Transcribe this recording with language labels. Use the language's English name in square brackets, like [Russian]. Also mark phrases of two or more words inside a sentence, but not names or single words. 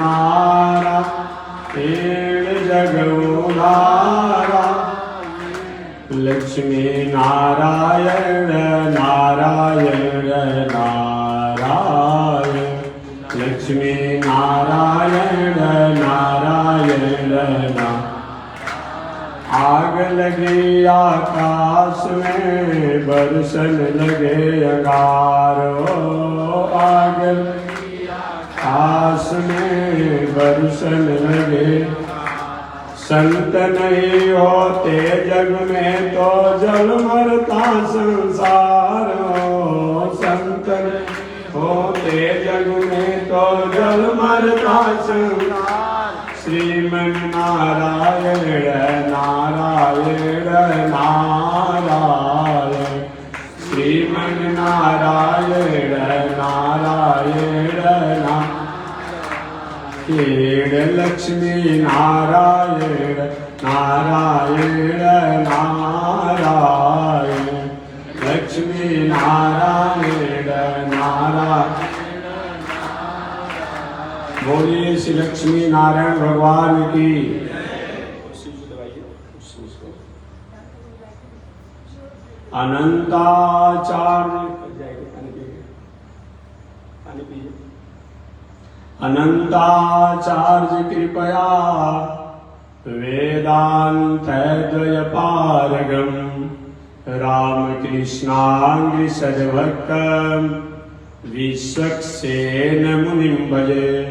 [Hindi] नारायण जगोधारायण लक्ष्मी नारायण नारायण नारायण लक्ष्मी नारायण नारायण नारायण आग लगी आकाश में बरसन लगे अंगारो आग आकाश में बरसन लगे संत नहीं होते जग में तो जल मरता संसार संत होते जग में तो जल मरता संसार श्रीमन नारायण नारायण नारायण श्रीमन नारायण नारायण नारायण लक्ष्मी नारायण नारायण नारायण लक्ष्मी नारायण नारायण बोलिए श्री लक्ष्मी नारायण भगवान की। [Sanskrit] अनंताचार्य कृपया वेदान्तद्वयपारगं रामकृष्णांग सद्भक्तं विश्वक्सेन मुनिं भजे